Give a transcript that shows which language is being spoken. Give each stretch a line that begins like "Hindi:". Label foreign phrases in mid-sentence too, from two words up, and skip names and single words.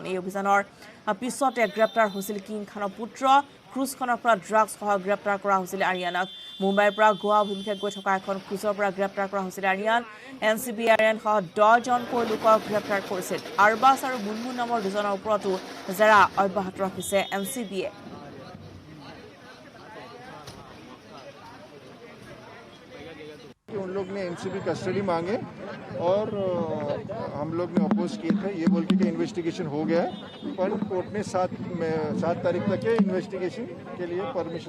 Assamese: এই অভিযানৰ পিছতে গ্ৰেপ্তাৰ হৈছিল কিং খানৰ পুত্ৰ। ক্ৰুজখনৰ পৰা ড্ৰাগছসহ গ্ৰেপ্তাৰ কৰা হৈছিল আৰিয়ানক। মুম্বাইৰ পৰা গোৱা অভিমুখে গৈ থকা এখন ক্ৰুজৰ পৰা গ্ৰেপ্তাৰ কৰা হৈছিল আৰিয়ান। এনচিবি আৰিয়ানসহ 10জনকৈ লোকক গ্ৰেপ্তাৰ কৰিছিল। আৰবাছ আৰু মুনমুন নামৰ 2জনৰ ওপৰতো জেৰা অব্যাহত ৰাখিছে এনচিবিয়ে।
Hindi: उन लोग ने एनसीबी कस्टडी मांगे और हम लोग ने अपोज किए थे ये बोल के इन्वेस्टिगेशन हो गया है, पर कोर्ट ने 7 तारीख तक के इन्वेस्टिगेशन के लिए परमिशन।